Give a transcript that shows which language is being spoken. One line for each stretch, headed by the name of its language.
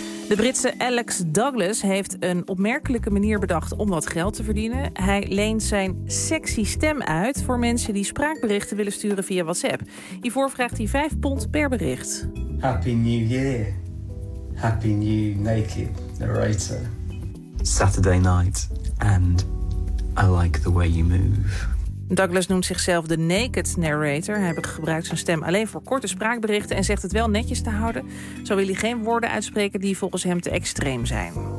Dutch: De Britse Alex Douglas heeft een opmerkelijke manier bedacht om wat geld te verdienen. Hij leent zijn sexy stem uit voor mensen die spraakberichten willen sturen via WhatsApp. Hiervoor vraagt hij £5 per bericht.
English: Happy New Year. Happy New Naked Narrator. Saturday night and I like the way you move.
Dutch: Douglas noemt zichzelf de Naked Narrator. Hij gebruikt zijn stem alleen voor korte spraakberichten en zegt het wel netjes te houden. Zo wil hij geen woorden uitspreken die volgens hem te extreem zijn.